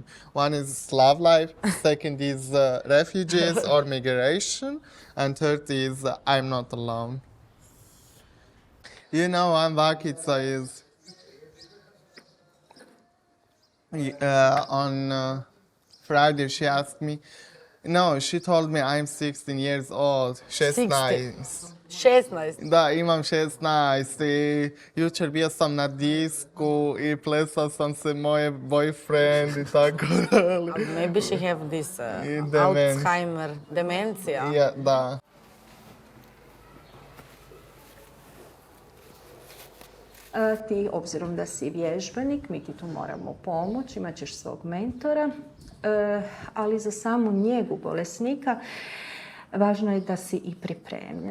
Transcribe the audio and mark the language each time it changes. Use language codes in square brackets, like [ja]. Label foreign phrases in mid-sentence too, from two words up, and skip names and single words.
[en] One is Slav life, second is refugees or migration, and third is I'm not alone. You know, Vakica is on Friday she asked me, No, she told me I'm 16 years old. 16. 16. [hr] Da, imam 16 i jučer bio sam na disku i plesao sam se moje boyfriend i tako dalje. [en] Maybe she have this Alzheimer, demencija. [hr] Ja, da. Ti, obzirom da si vježbenik, mi ti tu moramo pomoći, imat ćeš svog mentora, ali za samu njegu bolesnika važno je da si i pripremljen.